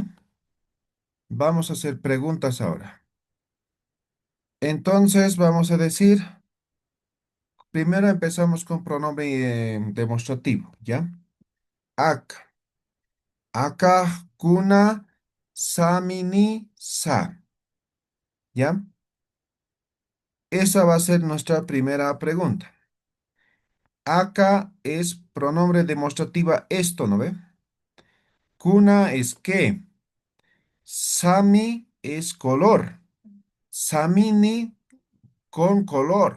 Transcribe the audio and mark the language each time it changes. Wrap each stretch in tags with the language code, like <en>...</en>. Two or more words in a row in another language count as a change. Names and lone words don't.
<es>Vamos a hacer preguntas ahora. Entonces vamos a decir, primero empezamos con pronombre demostrativo, ¿ya?</es> <qu>Ak, akah, kuna, samini, sa, ¿ya?</qu> <es>Esa va a ser nuestra primera pregunta. Acá es pronombre demostrativa esto, ¿no ve? Kuna es qué. Sami es color. Samini con color.</es>